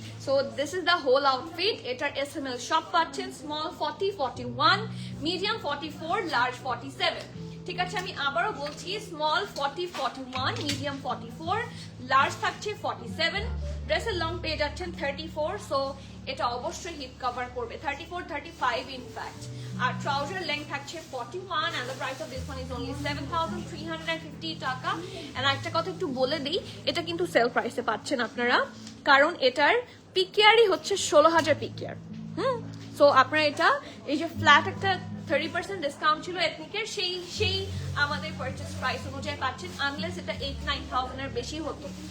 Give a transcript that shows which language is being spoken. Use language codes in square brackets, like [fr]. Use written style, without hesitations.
[en] So this is the whole outfit. [bn] এটার SML সব পাচ্ছেন, স্মল 40, 41, মিডিয়াম 44, লার্জ 47। ঠিক আছে, আমি আবারও বলছি, স্মল 40, 41, মিডিয়াম 44, লার্জ থাকছে 47। ড্রেসের লং পেয়ে যাচ্ছেন 34। সো এটা অবশ্যই হিপ কভার করবে, 34, 35 ইনফ্যাক্ট। আর ট্রাউজার লেন্থ থাকছে 41 [en] and the price of this one is only [bn] 7,350 টাকা। and একটা কথা একটু বলে দিই, এটা কিন্তু সেল প্রাইসে পাচ্ছেন আপনারা, কারণ এটার পিকেয়ারই হচ্ছে 16,000 পিকেয়ার। সো আপনারা এটা এই যে ফ্ল্যাট একটা 30% ডিসকাউন্ট ছিল এথনিকের, সেই আমাদের পারচেজ প্রাইস অনুযায়ী পাচ্ছেন, আনলেস এটা 8-9,000 এর বেশি হতো।